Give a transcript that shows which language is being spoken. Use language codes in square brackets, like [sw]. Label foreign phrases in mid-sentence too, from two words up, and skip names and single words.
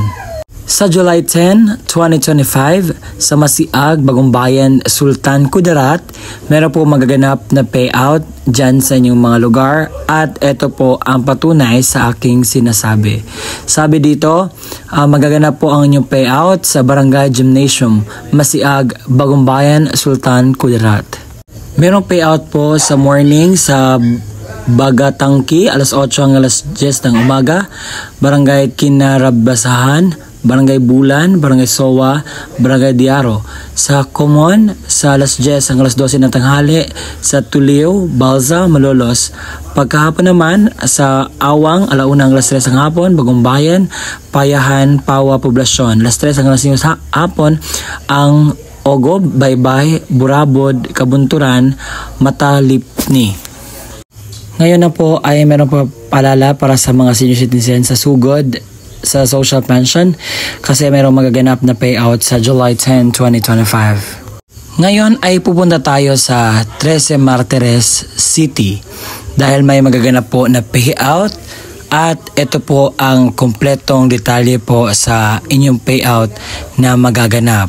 [tl] Sa July 10, 2025, sa Masiag, Bagumbayan, Sultan Kudarat, meron po magaganap na payout dyan sa inyong mga lugar at ito po ang patunay sa aking sinasabi. Sabi dito, magaganap po ang inyong payout sa Barangay Gymnasium, Masiag, Bagumbayan, Sultan Kudarat. Merong payout po sa morning sa Bagatangki, alas 8 hanggang alas 10 ng umaga, Barangay Kinarabasahan, Barangay Bulan, Barangay Sowa, Barangay Diaro. Sa Common, sa alas 10 hanggang alas 12 ng tanghali, sa Tulio, Balza, Malolos. Pagkahapon naman, sa Awang, alauna hanggang alas 3 ng hapon, Bagumbayan, Payahan, Pawa, Poblasyon. Alas 3 hanggang alas 5 ng hapon, ang Ogob, Baybay, Burabod, Kabunturan, Matalipni. Ngayon na po ay meron pa paalala para sa mga [en] senior citizens [tl] sa Sugod sa [en] social pension [tl] kasi mayroong magaganap na payout sa July 10, 2025. Ngayon ay pupunta tayo sa 13 Martires City dahil may magaganap po na payout at ito po ang kompletong detalye po sa inyong payout na magaganap.